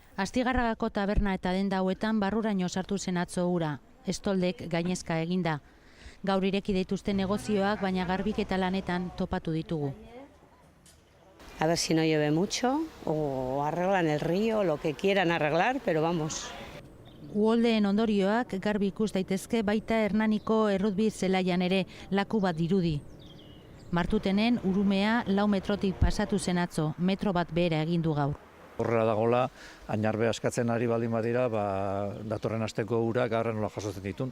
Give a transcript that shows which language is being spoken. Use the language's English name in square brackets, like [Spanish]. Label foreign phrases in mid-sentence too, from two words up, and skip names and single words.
[Basque] Astigarragako taberna eta denda hauetan barruraino sartu zen atzo ura. Estoldek gainezka eginda. Gaur ireki dituzte negozioak, baina garbiketa lanetan topatu ditugu. [Spanish] A ver si no llueve mucho o arreglan el río, lo que quieran arreglar, pero vamos. [Basque] Uholdeen ondorioak garbi ikus daitezke baita Hernaniko errutbi zelaian ere laku bat dirudi. Martutenen urumea 4 metrotik pasatu zen atzo, metro bat behera egin du gaur. Horrela dagoela, ainarbe askatzen ari baldin badira, datorren asteko urak gaur nola jasotzen ditun.